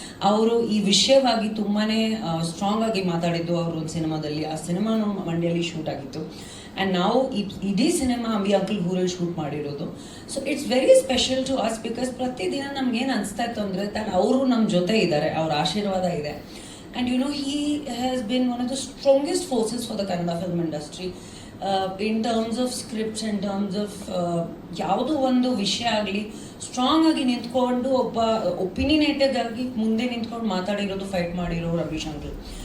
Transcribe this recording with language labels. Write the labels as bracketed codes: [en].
[kn] ಅವರು ಈ ವಿಷಯವಾಗಿ ತುಂಬಾ ಸ್ಟ್ರಾಂಗ್ ಆಗಿ ಮಾತಾಡಿದ್ದು ಅವರು ಒಂದು ಸಿನಿಮಾದಲ್ಲಿ. ಆ ಸಿನಿಮಾನು ಮಂಡ್ಯಲ್ಲಿ ಶೂಟ್ ಆಗಿತ್ತು. ಆ್ಯಂಡ್ ನಾವು ಇಡೀ ಸಿನಿಮಾ ಅಂಬಿ ಅಂಕಲ್ ಊರಲ್ಲಿ ಶೂಟ್ ಮಾಡಿರೋದು. [en] so it's very special to us, because [kn] ಪ್ರತಿದಿನ ನಮ್ಗೇನು ಅನಿಸ್ತಾ ಇತ್ತು ಅಂದರೆ ದಟ್ ಅವರು ನಮ್ಮ ಜೊತೆ ಇದ್ದಾರೆ, ಅವ್ರ ಆಶೀರ್ವಾದ ಇದೆ. [en] And he has been one of the strongest forces for the Kannada film industry. In terms of scripts, in terms of [kn] ಯಾವುದೋ ಒಂದು ವಿಷಯ ಆಗಲಿ ಸ್ಟ್ರಾಂಗ್ ಆಗಿ ನಿಂತ್ಕೊಂಡು, ಒಬ್ಬ ಒಪಿನಿಯನೇಟೆಡ್ ಆಗಿ ಮುಂದೆ ನಿಂತ್ಕೊಂಡು ಮಾತಾಡಿರೋದು, ಫೈಟ್ ಮಾಡಿರೋ ರಮೇಶ್ ಅಂಕಲ್.